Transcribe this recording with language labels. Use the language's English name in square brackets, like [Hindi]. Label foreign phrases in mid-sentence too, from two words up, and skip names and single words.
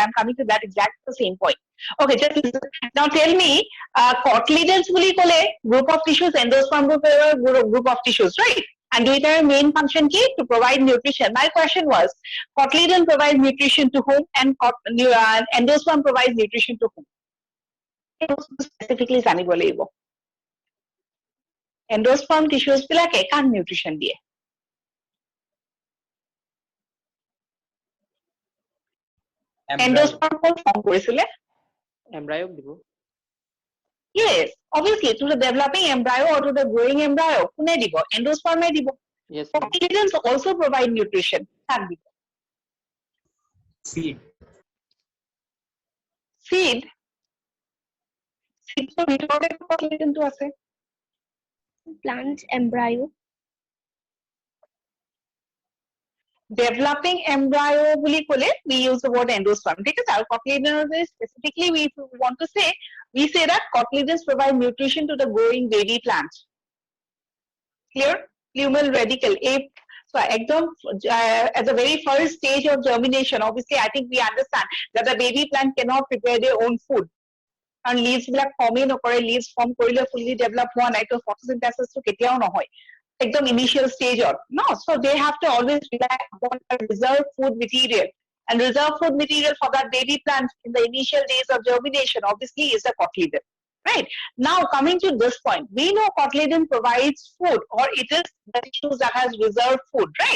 [English] I'm coming to that exact the same point. Okay, just listen. Now tell me, cotyledons [Assamese] বুলি ক'লে [English] group of tissues, endosperm group of tissues, right? And দুইটাৰ main function কি? To provide nutrition. My question was, cotyledon provides nutrition to whom and endosperm provides nutrition to whom? [Assamese] Specifically জানিব লাগিব. [English] Endosperm tissues [Assamese] বিলাকে কাক nutrition দিয়ে? Endosperm কোন form কৰিছিলে? Embryo দিব. [English] Yes, obviously, to the developing embryo or to the growing embryo, [Assamese] কোনে দিব? Endosperm দিব. [English] Yes, ma'am. Cotyledons also provide nutrition. [Assamese] কাক দিব? [English] Seed. [Assamese] Seed. Seed ভিতৰতে cotyledon টো আছে. [English] Plant embryo. Developing embryo [Assamese] বুলি ক'লে [English] we use the word endosperm. [Assamese] ঠিক আছে? [English] আৰু cotyledon specifically we want to say, we say that cotyledons provide nutrition to the growing baby plant. Clear? Luminal radicle. So ekdom at the very first stage of germination, obviously I think we understand that the baby plant cannot prepare their own food. And leaves [Assamese] বিলাক ফৰ্মে নকৰে, [English] leaves form [Assamese] কৰিলে [English] fully develop [Assamese] হোৱা নাই, তো photosynthesis টো কেতিয়াও নহয়। [English] একদম initial stage of, no? So they have to always rely upon a reserve food material. And reserve food material for that baby plant in the initial days of germination obviously is a cotyledon. Right? Now coming to this point, we know cotyledon provides food, or it is the tissues that has reserved food, right?